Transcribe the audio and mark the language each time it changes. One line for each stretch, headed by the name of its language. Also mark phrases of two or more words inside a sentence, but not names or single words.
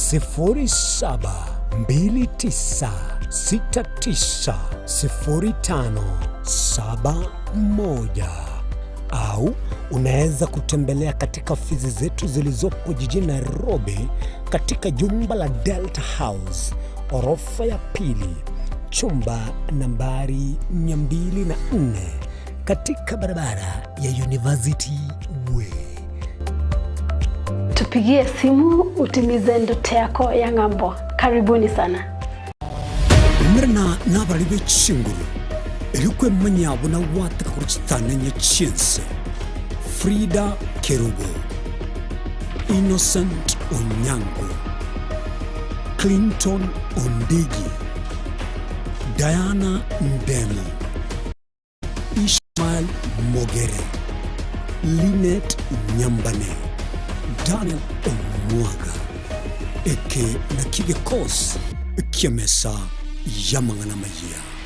Swahili: 0729690571 au unaweza kutembelea katika ofisi zetu zilizopo jijini Nairobi katika jumba la Delta House, orofa ya pili, chumba nambari 204 katika barabara ya University Way. Tupigie simu utimize ndoto yako ya ng'ambo. Karibuni sana.
Gusii: Mrna nabalibe chinguru ilikwe manyabo na wataka kuruchitana nyachense. Frida Kerubo, Innocent Onyango, Clinton Ondigi, Diana Ndemo, Ishmael Mogere, Linet Nyamabane, Daniel Omwaga, eke na kigekos kiamesa yamangana maya.